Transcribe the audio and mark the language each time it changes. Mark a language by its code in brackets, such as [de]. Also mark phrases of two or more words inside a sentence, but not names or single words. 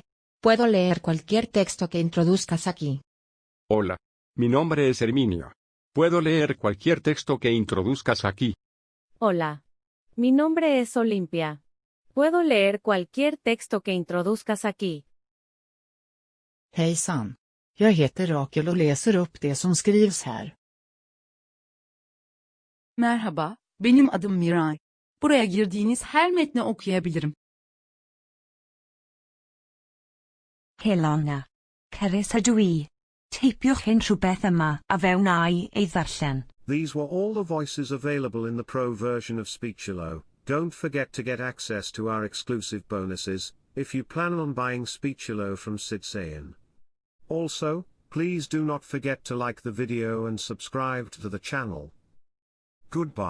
[es] Puedo leer cualquier texto que introduzcas aquí. Hola. Mi nombre es Herminio. Puedo leer cualquier texto que introduzcas aquí. Hola. Mi nombre es Olimpia. Puedo leer cualquier texto que introduzcas aquí. [sv] Hejsan. Jag heter Rakel och läser upp det som skrivs här. [tr] Merhaba, benim adım Miray. Buraya girdiğiniz her metni okuyabilirim. [cy] Helona. Carissa dwi. Teipiwch unrhyw beth yma a fewnai ei ddarllen. [en] These were all the voices available in the pro version of Speechelo. Don't forget to get access to our exclusive bonuses, if you plan on buying Speechelo from Sidsayan. Also, please do not forget to like the video and subscribe to the channel.